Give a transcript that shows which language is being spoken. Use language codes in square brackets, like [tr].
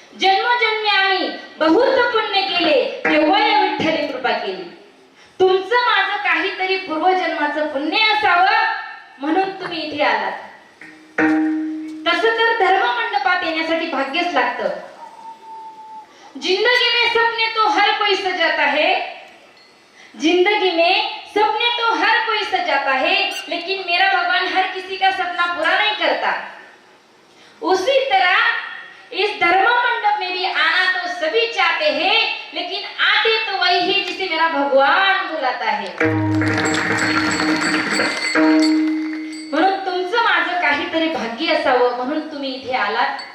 [mr] जन्मजन्मी आम्ही बहुत पुण्य केले तेव्हा या विठ्ठले कृपा केली. तुमचं माझं काहीतरी पूर्वजन्माचं पुण्य असावं म्हणून तुम्ही इथे आलात. तसं तर धर्म मंडपात येण्यासाठी भाग्यच लागतं. [hi] जिंदगी में सपने तो हर कोई सजाता है, जिंदगी में सपने तो हर कोई सजाता है, लेकिन मेरा भगवान हर किसी का सपना पूरा नहीं करता. उसी तरह इस धर्म मंडप में भी आना तो सभी चाहते हैं, लेकिन आते तो वही है जिसे मेरा भगवान बुलाता है. [mr] म्हणून तुमचं माझं काहीतरी भाग्य असावं म्हणून तुम्ही इथे आलात.